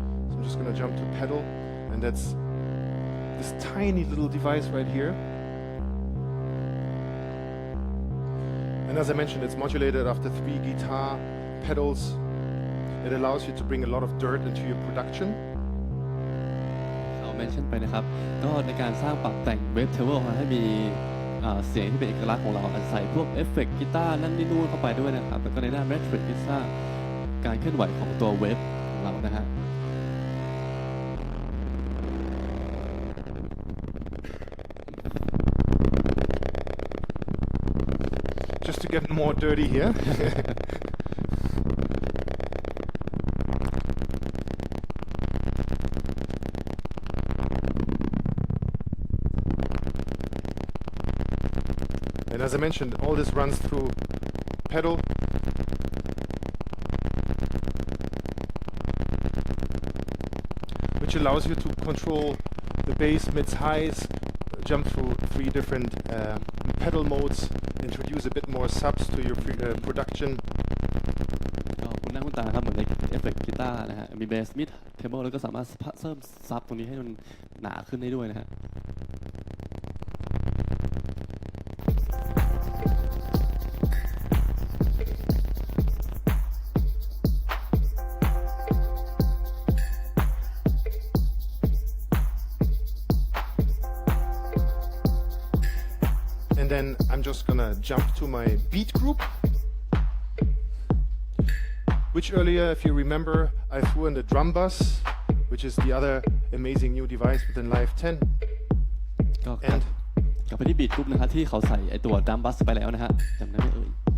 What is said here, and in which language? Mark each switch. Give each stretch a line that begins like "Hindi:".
English: So I'm just going to jump to pedal, and that's this tiny little device right here. And as I mentioned, it's modulated after 3 guitar pedals. It allows you to bring a lot of dirt into your production.
Thai: เราเมนชั่นไปนะครับก็ในการสร้างปรับแต่งเวฟเทเบิลให้มีเสียงที่เป็นเอกลักษณ์ของเราอาจใส่พวกเอฟเฟกต์กีตาร์นั่นนี่นู่นเข้าไปด้วยนะครับแล้วก็ในด้านแมทริกซ์สร้างการเคลื่อนไหวของตัวเวฟของเรานะฮะ
English: Just to get more dirty here. And as I mentioned, all this runs through pedal. Which allows you to control the bass, mids, highs, jump through 3 different pedal modes, introduce a bit more subs to your production.
Thai: ก็คุณหน้าคุณตาครับเหมือนในเอฟเฟกต์กีตาร์นะฮะมีเบสมิดเทเบิลแล้วก็สามารถเพิ่มซับตรงนี้ให้มันหนาขึ้นได้ด้วยนะฮะ
English: And then I'm just gonna jump to my beat group, which earlier, if you remember, I threw in the drum bus, which is the other amazing new device within Live 10.
Thai: ก็กลับไปที่บีทกรุ๊ปนะฮะที่เขาใส่ไอตัวดัมบัสไปแล้วนะฮะจำได้ไหมเอ่ย